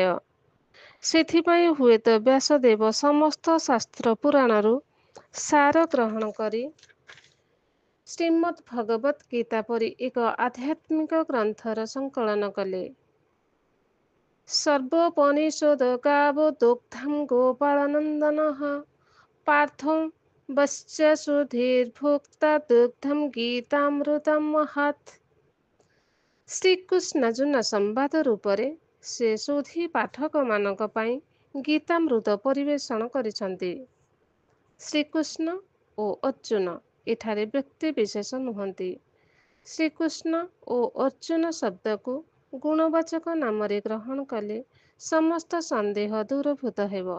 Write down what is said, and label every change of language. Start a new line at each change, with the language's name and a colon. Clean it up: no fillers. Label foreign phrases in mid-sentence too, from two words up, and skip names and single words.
Odia: ସେଥିପାଇଁ ହୁଏତ ବ୍ୟାସଦେବ ସମସ୍ତ ଶାସ୍ତ୍ର ପୁରାଣରୁ ସାର ଗ୍ରହଣ କରି ଶ୍ରୀମଦ୍ ଭଗବତ ଗୀତା ପରି ଏକ ଆଧ୍ୟାତ୍ମିକ ଗ୍ରନ୍ଥର ସଂକଳନ କଲେ।
Sanskrit: सर्वोपनिषद गावोदग्धं गोपालनन्दनः पार्थो वश्यसुधीर्भोक्ता दुग्धं गीतामृतं महत्।
Odia: ଶ୍ରୀକୃଷ୍ଣ ଜୁନ ସମ୍ବାଦ ରୂପରେ ସେ ସୁଧୀ ପାଠକମାନଙ୍କ ପାଇଁ ଗୀତାମୃତ ପରିବେଷଣ କରିଛନ୍ତି। ଶ୍ରୀକୃଷ୍ଣ ଓ ଅର୍ଜୁନ ଏଠାରେ ବ୍ୟକ୍ତି ବିଶେଷ ନୁହନ୍ତି। ଶ୍ରୀକୃଷ୍ଣ ଓ ଅର୍ଜୁନ ଶବ୍ଦକୁ ଗୁଣବାଚକ ନାମରେ ଗ୍ରହଣ କଲେ ସମସ୍ତ ସନ୍ଦେହ ଦୂରଭୂତ ହେବ।